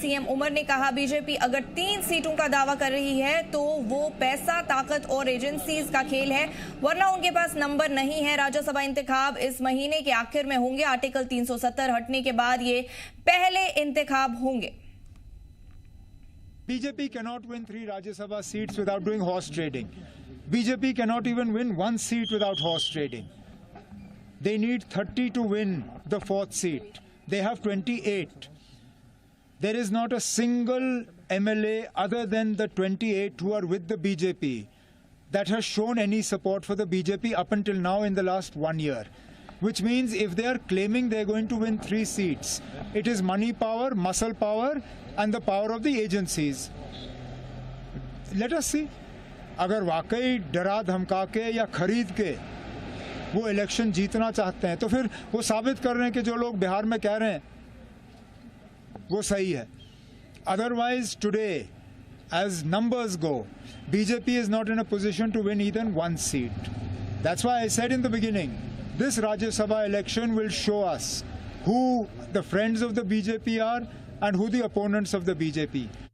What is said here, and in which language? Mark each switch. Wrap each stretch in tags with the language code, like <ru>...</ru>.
<hi>CM Umar ने कहा BJP अगर 3 सीटों का दावा कर रही है तो वो पैसा, ताकत और एजेंसीज का खेल है, वरना उनके पास नंबर नहीं है। राज्यसभा इंतखाब इस महीने के आखिर में होंगे। आर्टिकल 370 हटने के बाद ये पहले इंतखाब होंगे।</hi> <en>BJP cannot win 3 Rajya Sabha seats without doing horse trading. BJP cannot even win 1 seat without horse trading. They need 30 to win the 4th seat. They have 28. There is not a single MLA other than the 28 who are with the BJP that has shown any support for the BJP up until now in the last 1 year. Which means if they are claiming they are going to win 3 seats, it is money power, muscle power and the power of the agencies. Let us see.</en> <hi>अगर वाकई डरा धमका के या खरीद के वो election जीतना चाहते हैं तो फिर वो साबित कर रहे हैं कि जो लोग बिहार में कह रहे हैं वो सही है।</hi> <en>Otherwise today, as numbers go, BJP is not in a position to win even 1 seat. That's why I said in the beginning, this Rajya Sabha election will show us who the friends of the BJP are and who the opponents of the BJP.</en>